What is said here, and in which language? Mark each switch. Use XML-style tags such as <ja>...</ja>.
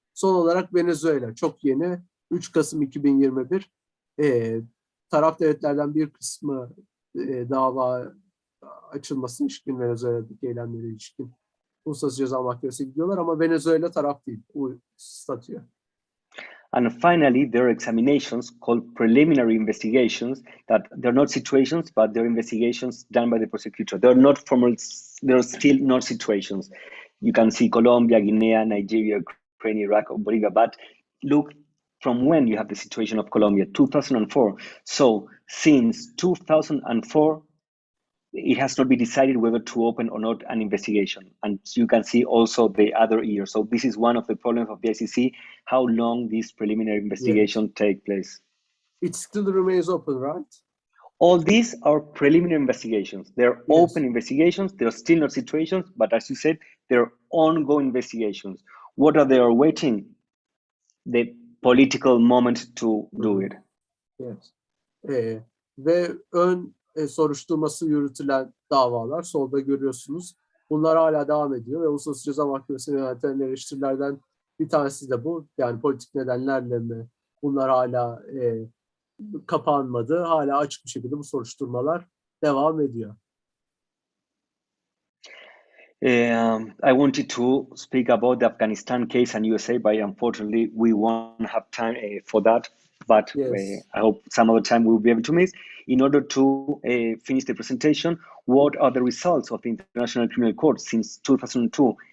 <tr>Son olarak Venezuela çok yeni. 3 Kasım 2021 taraf devletlerden bir kısmı dava açılmasına ilişkin Venezuela'daki eylemlere ilişkin Uluslararası Ceza Mahkemesi'ne gidiyorlar ama Venezuela taraf değil bu statüye.</tr> <en>And finally, there are examinations called preliminary investigations that they're not situations, but they're investigations done by the prosecutor. They're not formal, they're still not situations. You can see Colombia, Guinea, Nigeria, Ukraine, Iraq, or Bolivia, but look from when you have the situation of Colombia, 2004. So since 2004, it has not been decided whether to open or not an investigation. And you can see also the other years. So this is one of the problems of the ICC, how long this preliminary investigation take place. It still remains open, right? All these are preliminary investigations. They're open investigations. They're still not situations, but as you said, they're ongoing investigations. What are they awaiting? The political moment to do it. Yes.</en> <tr>Ve ön soruşturması yürütülen davalar solda görüyorsunuz. Bunlar hala devam ediyor ve Uluslararası Ceza Mahkemesi'ne yöneltilen eleştirilerden bir tanesi de bu. Yani politik nedenlerle mi bunlar hala kapanmadı. Hala açık bir şekilde bu soruşturmalar devam ediyor.</tr> <en>I wanted to speak about the Afghanistan case and USA, but unfortunately we won't have time for that. But I hope some other time we'll be able to miss. In order to finish the presentation, what are the results of the International Criminal Court since 2002?</en>